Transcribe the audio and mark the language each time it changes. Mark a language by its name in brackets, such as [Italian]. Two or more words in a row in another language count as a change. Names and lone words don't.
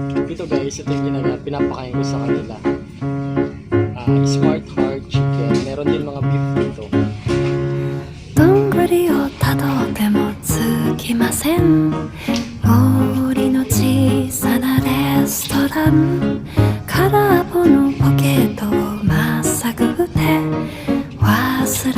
[Filipino] ito guys, ito yung pinapakain ko sa kanila. Smart Heart Chicken. Meron din mga beef dito. [Japanese] どんぐりをたどってもつきません森の小さなレストラン空っぽのポケットをまっさぐって忘